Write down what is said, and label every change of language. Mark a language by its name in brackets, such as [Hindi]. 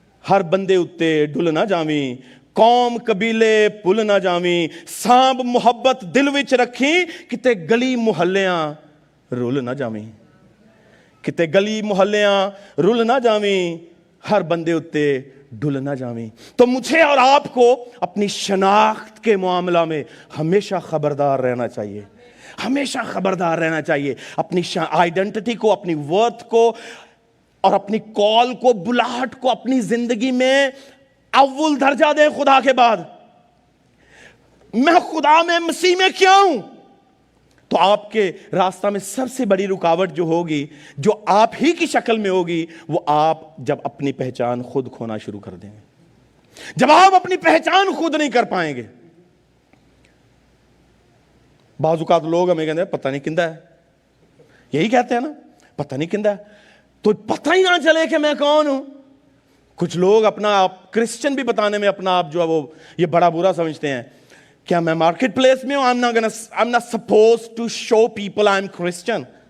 [Punjabi] ہر بندے اتے ڈل نہ جامی. قوم قبیلے پھل نہ جامی. سانب محبت دل وچ رکھیں، کتے گلی محلیاں رول نہ جامی. کتے گلی محلیاں رول نہ جامی. ہر بندے اتے ڈل نہ جامی. [Urdu] تو مجھے اور آپ کو اپنی شناخت کے معاملہ میں ہمیشہ خبردار رہنا چاہیے، ہمیشہ خبردار رہنا چاہیے. اپنی آئیڈینٹی کو، اپنی ورتھ کو اور اپنی کال کو، بلاہٹ کو اپنی زندگی میں اول درجہ دیں خدا کے بعد. میں خدا میں، مسیح میں کیا ہوں؟ تو آپ کے راستہ میں سب سے بڑی رکاوٹ جو ہوگی، جو آپ ہی کی شکل میں ہوگی، وہ آپ جب اپنی پہچان خود کھونا شروع کر دیں گے، جب آپ اپنی پہچان خود نہیں کر پائیں گے. بعض اوقات لوگ ہمیں کہتے ہیں پتہ نہیں کندا ہے, یہی کہتے ہیں نا, پتہ نہیں کندا ہے, تو پتہ ہی نہ چلے کہ میں کون ہوں. کچھ لوگ اپنا آپ کرسچن بھی بتانے میں اپنا آپ جو ہے وہ یہ بڑا برا سمجھتے ہیں. کیا میں مارکیٹ پلیس میں ہوں؟ [English] I'm not supposed to show people I'm Christian.